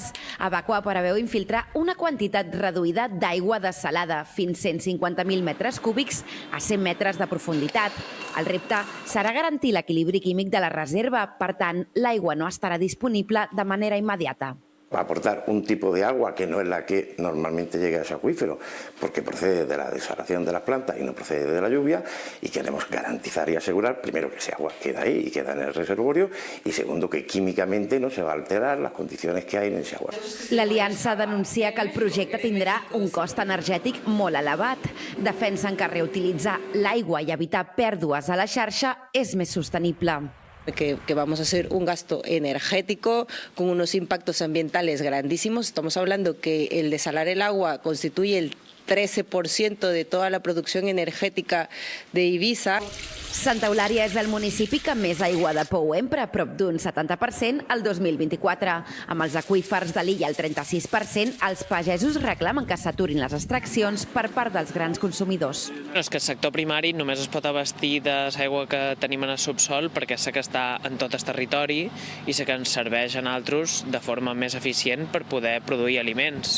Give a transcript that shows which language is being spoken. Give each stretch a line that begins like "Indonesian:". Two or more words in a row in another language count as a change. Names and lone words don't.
Catalan: Abaqua preveu infiltrar una quantitat reduïda d'aigua dessalada, fins 150.000 metres cúbics a 100 metres de profunditat. El repte serà garantir l'equilibri químic de la reserva, per tant, l'aigua no estarà disponible de manera immediata.
Spanish: Va a aportar un tipo de agua que no es la que normalmente llega a ese acuífero, porque procede de la desalación de las plantas y no procede de la lluvia, y queremos garantizar y asegurar, primero, que ese agua queda ahí y queda en el reservorio, y segundo, que químicamente no se va a alterar las condiciones que hay en ese agua.
Catalan: L'Aliança denuncia que el projecte tindrà un cost energètic molt elevat. Defensen que reutilitzar l'aigua i evitar pèrdues a la xarxa és més sostenible.
Spanish: Que vamos a hacer un gasto energético con unos impactos ambientales grandísimos. Estamos hablando que el desalar el agua constituye el 13% de toda la producción energética de Eivissa.
Catalan: Santa Eulària és el municipi que més aigua de pou empra, prop d'un 70% el 2024. Amb els aqüífers de l'illa al 36%, els pagesos reclamen que s'aturin les extraccions per part dels grans consumidors. És que el sector primari només es pot abastir de l'aigua que tenim en el subsol perquè sé que està en tot el territori i sé que ens serveix a nosaltres de forma més eficient per poder produir aliments.